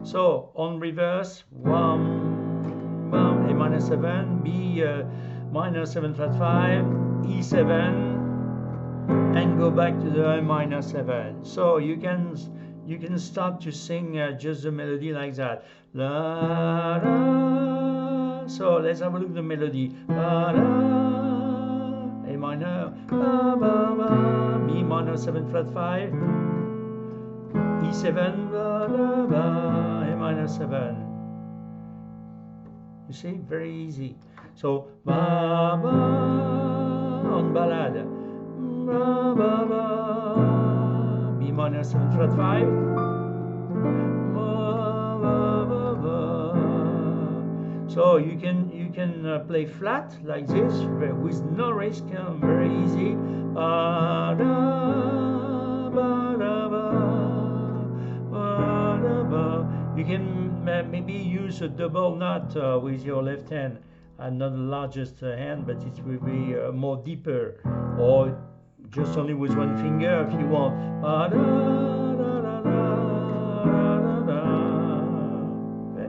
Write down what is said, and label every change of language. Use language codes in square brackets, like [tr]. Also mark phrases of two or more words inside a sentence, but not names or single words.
[en] So, on reverse, 1, bam, A minor 7, B, minor 7 flat 5, E7, and go back to the A minor 7. So you can start to sing just the melody like that. La, la. So let's have a look at the melody. La, la. A minor, ba, ba, ba. B minor 7 flat 5, E7, ba, ba, ba. A minor 7. You see, very easy. So, ba, ba, on ballade, ba, ba, ba, B minor 7 flat 5, ba, ba, ba, ba. So you can play flat like this with no risk, very easy. Ba, da, ba, da, ba, ba, da, ba. You can maybe use a double knot with your left hand. Not the largest hand, but it will be more deeper, or just only with one finger if you want. Okay.